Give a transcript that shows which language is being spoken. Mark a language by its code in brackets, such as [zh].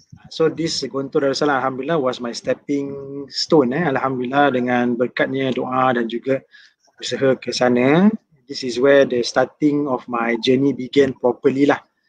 [en] So this Gontor Darussalam alhamdulillah was my stepping stone. [ms] Alhamdulillah dengan berkatnya doa dan juga usaha ke sana. [en] This is where the starting of my journey began properly lah.